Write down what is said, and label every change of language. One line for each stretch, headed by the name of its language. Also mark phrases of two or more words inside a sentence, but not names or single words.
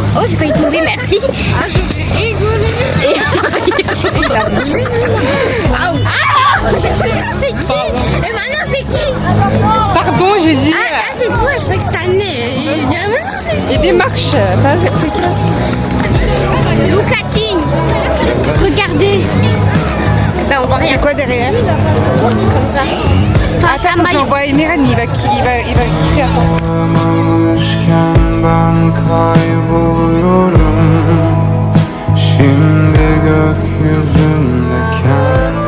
French: Oh, j'ai failli tomber, merci. Ah, je suis rigolée. Et un maillot. C'est qui? Et maintenant, c'est qui? Pardon, j'ai dit. Ah, c'est toi, je croyais que c'était un nez. Je dirais maintenant, c'est qui? Il démarche. C'est qui là?
English: Look at him.
French: Regardez. Ben, on voit rien. C'est quoi derrière? Enfin, c'est un Attends, maillot. j'envoie Emirhan, il va kiffer. Attends.
Turkish: Alışken ben kayboluyorum. Şimdi gökyüzündeken.